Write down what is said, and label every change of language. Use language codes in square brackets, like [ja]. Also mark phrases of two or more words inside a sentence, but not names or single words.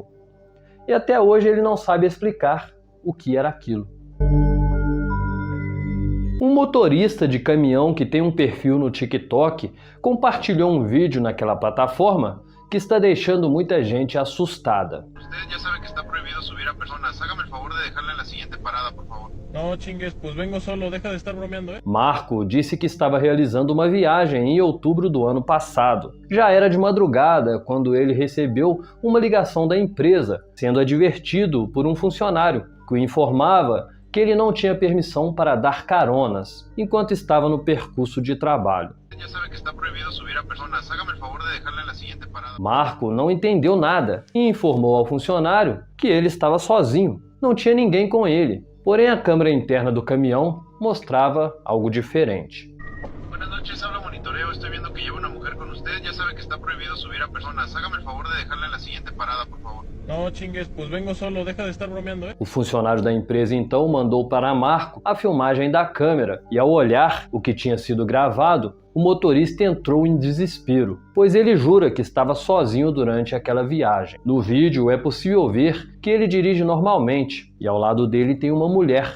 [pt] E até hoje ele não sabe explicar o que era aquilo. Um motorista de caminhão que tem um perfil no TikTok compartilhou um vídeo naquela plataforma que está deixando muita gente assustada. [es] Usted já sabe que está proibido subir a personas. Hágame el favor de dejarla en la siguiente parada, por favor. No chingues, pues vengo solo. Deja de estar bromeando, [pt] Marco disse que estava realizando uma viagem em outubro do ano passado. Já era de madrugada quando ele recebeu uma ligação da empresa, sendo advertido por um funcionário que o informava que ele não tinha permissão para dar caronas enquanto estava no percurso de trabalho. Marco não entendeu nada e informou ao funcionário que ele estava sozinho, não tinha ninguém com ele. Porém, a câmera interna do caminhão mostrava algo diferente. [es] Buenas noches, habla monitoreo. Estoy viendo que lleva una mujer con usted. Ya sabe que está prohibido subir a personas. Hágame el favor de dejarla en la siguiente parada, por favor. No chingues, pues vengo solo. Deja de estar bromeando, [pt] O funcionário da empresa então mandou para Marco a filmagem da câmera e, ao olhar o que tinha sido gravado, o motorista entrou em desespero, pois ele jura que estava sozinho durante aquela viagem. No vídeo é possível ver que ele dirige normalmente e ao lado dele tem uma mulher.